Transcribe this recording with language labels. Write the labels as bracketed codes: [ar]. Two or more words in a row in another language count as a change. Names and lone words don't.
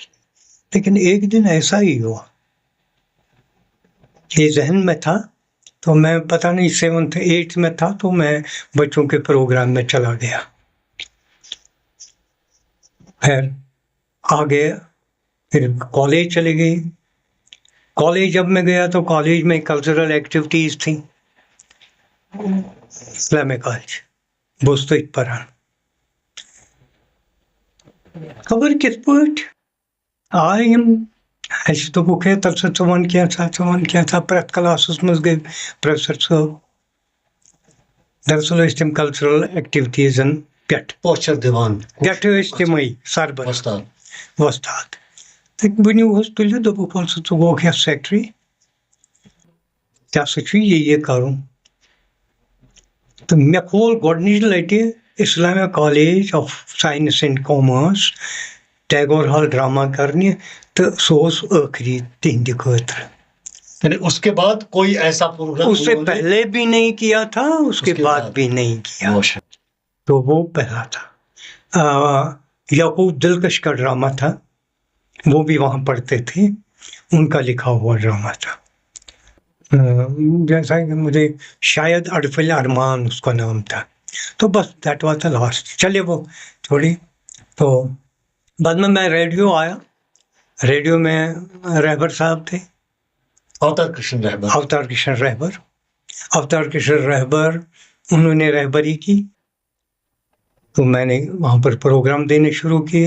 [ur] لیکن ایک دن ایسا ہی ہوا, یہ ذہن میں تھا, تو میں پتہ نہیں 7th 8th میں تھا, تو میں بچوں کے پروگرام میں چلا گیا. خیر آگے پھر کالج چلے گئے. کالج جب میں گیا تو کالج میں [en] cultural activities [ur] تھیں. [ks] اسلامک کالج بوستٕتھۍ پران. خبر کِتھ پٲٹھۍ آے یِم, اَسہِ دوٚپُکھ ہے تَلہٕ سا ژٕ وَن کینٛژھا پرٛٮ۪تھ کلاسَس منٛز گٔے پروفیسر صٲب. دراصل ٲسۍ تِم [en] cultural activities [ks] پٮ۪ٹھ پوچر دِوان پٮ۪ٹھٕ ٲسۍ تِمے سربراہ وۄستاد. تہٕ ؤنِو حظ تُلِتھ دوٚپُکھ وَلہٕ سا ژٕ گوٚوکھ یا سیکٹری, ژےٚ ہسا چھُے یہِ کَرُن. تہٕ مےٚ کھول گۄڈنِچ لٹہِ اسلامیا کالیج آف ساینس اینڈ کامٲرس ٹیگور ہال ڈرامہ کرنہِ, تہٕ سُہ اوس ٲخری تِہنٛدِ خٲطرٕ. [ur] اس کے بعد کوئی ایسا پروگرام اس سے پہلے بھی نہیں کیا تھا, اس کے بعد بھی نہیں کیا. تو وہ پہلا تھا. یعقوب دلکش کا ڈرامہ تھا, وہ بھی وہاں پڑھتے تھے, ان کا لکھا ہوا ڈرامہ تھا. جیسا کہ مجھے شاید اڑفل ارمان اس کا نام تھا. تو بس [en] that was the last. [ur] چلے وہ تھوڑی. تو بعد میں ریڈیو آیا. ریڈیو میں رہبر صاحب تھے, اوتار کرشن رہبر. انہوں نے رہبری کی, تو میں نے وہاں پر پروگرام دینے شروع کیے.